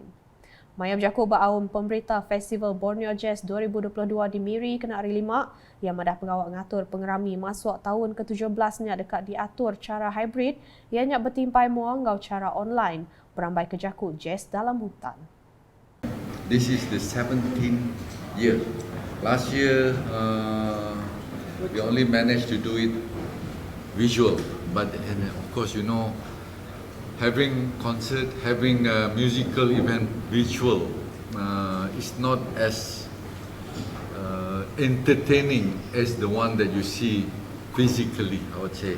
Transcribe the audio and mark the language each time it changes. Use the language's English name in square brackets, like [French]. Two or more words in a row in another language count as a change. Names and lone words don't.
[Iban] Maya berjakut ba'awam pemberita Festival Borneo Jazz 2022 di Miri kena hari 5 yang madah pengawal ngatur pengerami masuk tahun ke-17-nya dekat diatur cara hybrid ianya bertimpai mua ngau cara online berambai kejakut jazz dalam hutan. [English] This is the 17th year. Last year, we only managed to do it visual, but of course, you know, having concert, having a musical event visual is not as entertaining as the one that you see physically, I would say.